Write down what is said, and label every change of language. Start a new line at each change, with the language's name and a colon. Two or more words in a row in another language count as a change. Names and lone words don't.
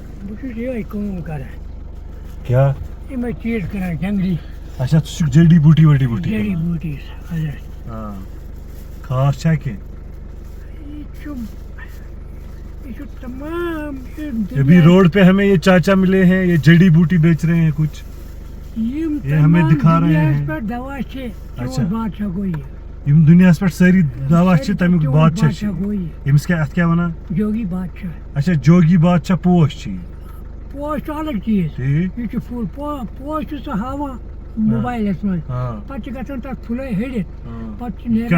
Kashmiri: چھُس یِہوٚے کٲم کران کیا یِمے چیٖز کران جنگلی اچھا ژٕ چھُکھ جڑی بوٗٹی وڑی بوٗٹی جڑی بوٗٹیٖز حضرت ہاں خاص چھا کینٛہہ یہ چھُ تمام
Urdu: ابھی روڈ پہ ہمیں یہ چاچا ملے ہیں یہ جڑی بوٹی بیچ رہے ہیں کچھ یہ ہمیں دکھا رہے ہیں
Kashmiri: دوا چھِ اچھا چون بادشاہ گوٚو یہِ یم دنیاہس پہ ساری دوا چھِ تمیُک بادشاہ چھِ گوٚو یہِ ییٚمِس کیٛاہ اتھ کیٛاہ ونان جوگی بادشاہ اچھا جوگی بادشاہ پوش چھِ یہِ پوش چھُ الگ چیٖز ٹھیٖک یہِ چھُ فُل پوش چھُ سُہ ہاوان موبایلس منٛز پتہٕ چھِ گژھان تتھ پھُلے ۂڑِتھ پتہٕ چھِ نیران